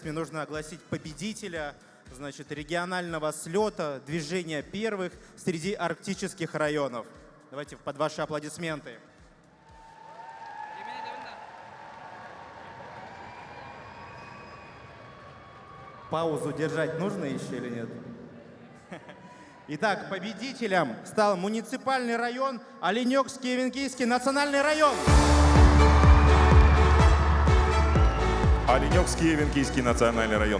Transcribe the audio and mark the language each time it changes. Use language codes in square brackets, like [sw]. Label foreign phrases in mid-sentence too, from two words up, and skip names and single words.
[ru] Мне нужно огласить победителя, значит, регионального слета движения первых среди арктических районов. Давайте под ваши аплодисменты. Паузу держать нужно еще или нет? Итак, победителем стал муниципальный район Оленёкский-Венкийский национальный район. Оленёкский Венкийский национальный район.